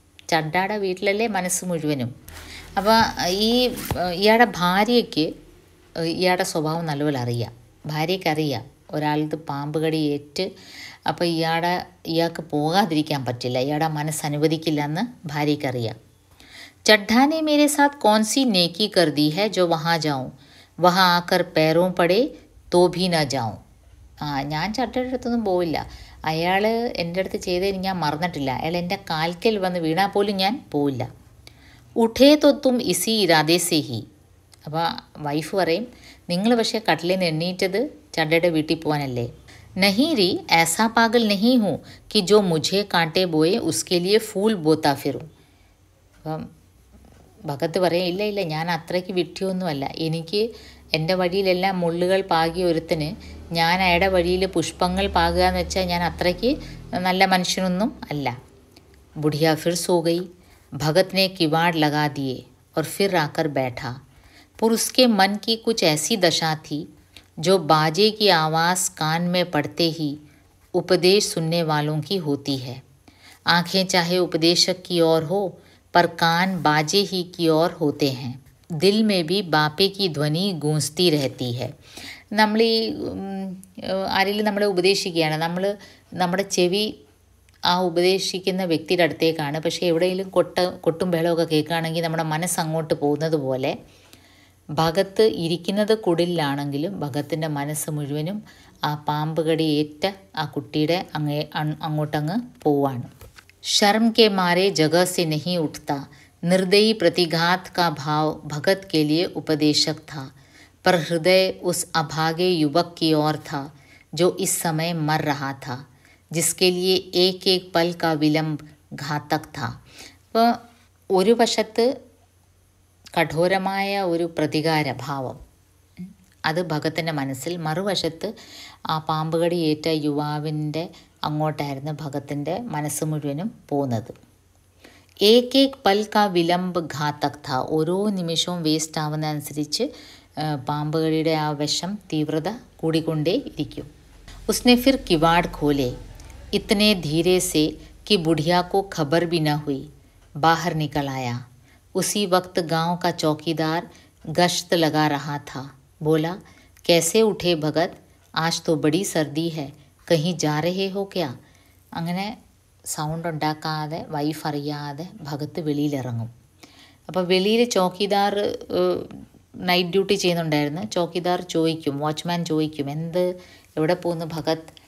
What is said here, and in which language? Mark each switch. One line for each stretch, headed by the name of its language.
Malayalam: ചഡ്ഡാടെ വീട്ടിലല്ലേ മനസ്സ് മുഴുവനും. അപ്പോൾ ഇയാളുടെ ഭാര്യയ്ക്ക് ഇയാളുടെ സ്വഭാവം നല്ലപോലെ അറിയാം. ഭാര്യയ്ക്കറിയാം ഒരാൾക്ക് പാമ്പ് കടി ഏറ്റ് അപ്പോൾ ഇയാൾക്ക് പോകാതിരിക്കാൻ പറ്റില്ല, ഇയാളുടെ മനസ്സ് അനുവദിക്കില്ല എന്ന് ഭാര്യയ്ക്കറിയാം.
Hindi: चड्ढा ने मेरे साथ कौन सी नेकी कर दी है जो वहाँ जाऊँ, वहाँ आकर पैरों पड़े तो भी न जाऊँ.
Malayalam: ഞാൻ ചട്ടയുടെ അടുത്തൊന്നും പോവില്ല. അയാൾ എൻ്റെ അടുത്ത് ചെയ്തതിന് ഞാൻ മറന്നിട്ടില്ല. അയാൾ എൻ്റെ കാൽക്കൽ വന്ന് വീണാൽ പോലും ഞാൻ പോവില്ല.
Hindi: ഉഠേ തോ തും ഇസി ഇരാദേ സേ ഹി.
Malayalam: അപ്പോൾ വൈഫ് പറയും നിങ്ങൾ പക്ഷേ കട്ടിലിൽ നിന്ന് എണ്ണീറ്റത് ചഡ്ഡയുടെ വീട്ടിൽ പോകാനല്ലേ,
Hindi: नहीं री, ऐसा पागल नहीं हूँ कि जो मुझे कांटे बोए उसके लिए फूल बोता फिरूं.
Malayalam: അപ്പം ഭഗത്ത് പറയാം, ഇല്ല ഇല്ല, ഞാൻ അത്രയ്ക്ക് വിഡ്ഢിയൊന്നുമല്ല. എനിക്ക് എൻ്റെ വഴിയിലെല്ലാം മുള്ളുകൾ പാകിയ ഒരുത്തന് ഞാൻ അയാളുടെ വഴിയിൽ പുഷ്പങ്ങൾ പാകുക എന്ന് വെച്ചാൽ ഞാൻ അത്രയ്ക്ക് നല്ല മനുഷ്യനൊന്നും അല്ല.
Hindi: बुढ़िया फिर सो गई. भगत ने किवाड़ लगा दिए और फिर आकर बैठा. पर उसके मन की कुछ ऐसी दशा थी जो बाजे की आवाज़ कान में पड़ते ही उपदेश सुनने वालों की होती है. आंखें चाहे उपदेशक की ओर हो, पर कान बाजे ही की ओर होते हैं. दिल में भी बापे की ध्वनि गूंजती रहती है.
Malayalam: നമ്മൾ ഈ ആരെങ്കിലും നമ്മളെ ഉപദേശിക്കുകയാണ്, നമ്മുടെ ചെവി ആ ഉപദേശിക്കുന്ന വ്യക്തിയുടെ അടുത്തേക്കാണ്. പക്ഷേ എവിടെയെങ്കിലും കൊട്ടും ബഹളമൊക്കെ കേൾക്കുകയാണെങ്കിൽ നമ്മുടെ മനസ്സ് അങ്ങോട്ട് പോകുന്നത് പോലെ ഭഗത്ത് ഇരിക്കുന്നത് കുടിലാണെങ്കിലും ഭഗത്തിൻ്റെ മനസ്സ് മുഴുവനും ആ പാമ്പ് കടി ഏറ്റ ആ കുട്ടിയുടെ അങ്ങോട്ടങ്ങ് പോവാണ്.
Hindi: शर्म के मारे जगह से नहीं उठता. निर्दयी प्रतिघात का भाव भगत के लिए उपदेशक था, पर हृदय उस अभागे युवक की ओर था जो इस समय मर रहा था, जिसके लिए एक एक पल का विलंब घातक था.
Malayalam: അപ്പോൾ ഒരു വശത്ത് കഠോരമായ ഒരു പ്രതികാര ഭാവം അത് ഭഗത്തിൻ്റെ മനസ്സിൽ, മറുവശത്ത് ആ പാമ്പുകടി ഏറ്റ യുവാവിൻ്റെ അങ്ങോട്ടായിരുന്നു ഭഗത്തിൻ്റെ മനസ്സ് മുഴുവനും പോകുന്നത്.
Hindi: ഏക് ഏക് പൽ കാ വിലംബ് ഘാതക് ഥ.
Malayalam: ഓരോ നിമിഷവും വേസ്റ്റ് ആവുന്നതനുസരിച്ച് പാമ്പുകടിയുടെ ആ വിഷം തീവ്രത കൂടിക്കൊണ്ടേ ഇരിക്കും.
Hindi: ഉസ്നെ ഫിർ കിവാട് ഖോലെ ഇത്തനെ ധീരെ സെ कि बुढ़िया को खबर भी न हुई. बाहर निकल आया. उसी वक्त गांव का चौकीदार गश्त लगा रहा था. बोला, कैसे उठे भगत, आज तो बड़ी सर्दी है, कहीं जा रहे हो क्या?
Malayalam: അങ്ങനെ സൗണ്ട് ഉണ്ടാക്കാതെ വൈഫ് അറിയാതെ ഭഗത്ത് വെളിയിലിറങ്ങും. അപ്പോൾ വെളിയിൽ ചോക്കിദാർ നൈറ്റ് ഡ്യൂട്ടി ചെയ്യുന്നുണ്ടായിരുന്നു. ചോക്കിദാർ ചോദിക്കും, വാച്ച്മാൻ ചോദിക്കും, എവിടെ പോകുന്നു ഭഗത്?